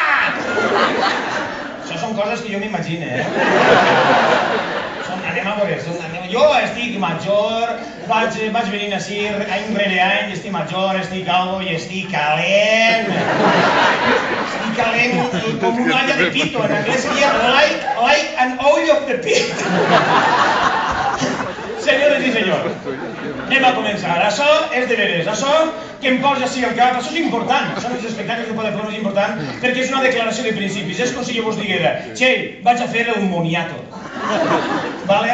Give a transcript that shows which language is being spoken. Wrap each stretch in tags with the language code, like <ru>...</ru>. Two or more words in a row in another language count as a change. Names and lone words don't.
<ca>Això són coses que jo m'imagino, Anem a veure, jo estic major, vaig venint així any rere any, estic major, estic calvo i estic calent. Estic calent com una olla de pito, en anglès seria</ca> <en>like an oil of the pit.</en> <ca>Senyores i senyors, anem a començar. Això és de veres, això que em posa així al cap, això és important. Això en els espectacles de Pot de Plom és important perquè és una declaració de principis. És com si jo vos diguera, Txell, vaig a fer el moniato. Vale?</ca>